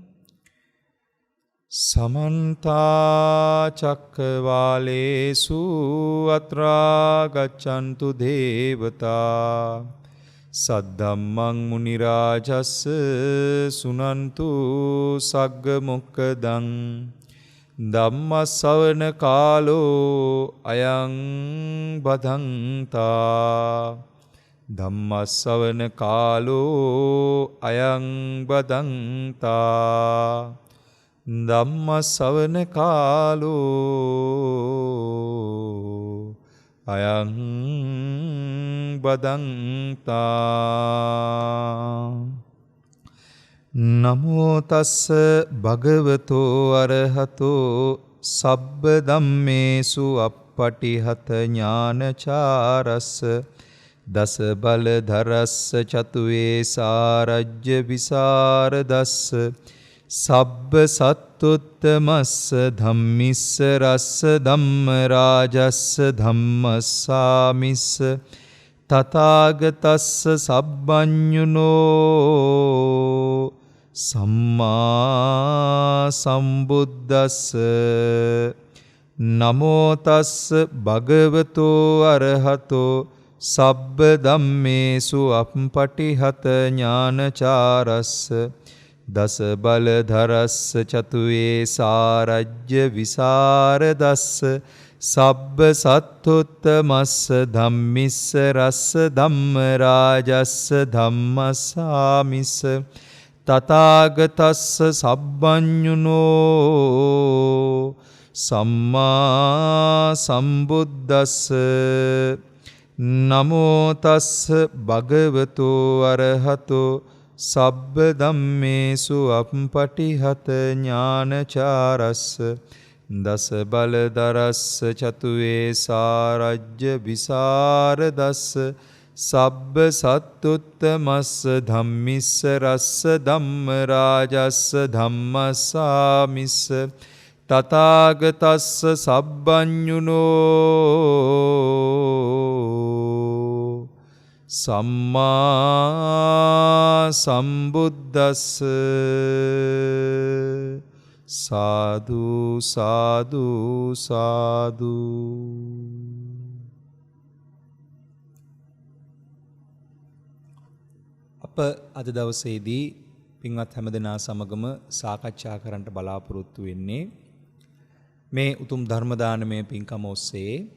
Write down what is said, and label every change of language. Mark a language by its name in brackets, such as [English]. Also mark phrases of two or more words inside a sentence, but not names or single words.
[Pali] සමන්ත චක්කවාලේසු අත්‍රා ගච්ඡන්තු දේවතා සද්ධම්මං මුනි රාජස්ස සුනන්තු සග්ග මොක්ඛදං ධම්ම ශ්‍රවණ කාලෝ අයං බදන්තා ධම්ම ශ්‍රවණ කාලෝ අයං බදන්තා ධම්ම ශ්‍රවණ කාලෝ අයං බදන්තා නමෝ තස්ස භගවතෝ අරහතෝ සබ්බ ධම්මේසු අප්පටිහත ඥානචාරස්ස දස බල ධරස්ස චතුවේ සාරජ්‍ය විසරදස්ස සබ්බ සත්තුත්තමස්ස ධම්මිස්ස රස්ස ධම්ම රාජස්ස ධම්මස්සාමිස්ස තථාගතස්ස සබ්බඤුනෝ සම්මා සම්බුද්දස්ස නමෝ තස්ස භගවතෝ අරහතෝ සබ්බ ධම්මේසු අප්පටිහත ඥානචාරස්ස දස බල ධරස්ස චතුවේ සාරජ්‍ය විසරදස්ස සබ්බ සත්තුත්තමස්ස ධම්මිස්ස රස්ස ධම්ම රාජස්ස ධම්මස්සාමිස්ස තථාගතස්ස සබ්බඤුනෝ සම්මා සම්බුද්දස්ස නමෝ තස්ස භගවතෝ අරහතෝ සබ්බ ධම්මේසු අප්පටිහත ඥානචාරස්ස දස බල දරස්ස චතුවේ සාරජ්‍ය විසරදස්ස සබ්බ සත්තුත්තමස්ස ධම්මිස්ස රස්ස ධම්ම රාජස්ස ධම්මස්සාමිස්ස තථාගතස්ස සබ්බඤුනෝ සම්මා සම්බුද්දස්ස සාදු සාදු සාදු. [Sinhala] අප අද දවසේදී පින්වත් හැමදෙනා සමගම සාකච්ඡා කරන්නට බලාපොරොත්තු වෙන්නේ මේ උතුම් ධර්ම දානමය පින්කම ඔස්සේ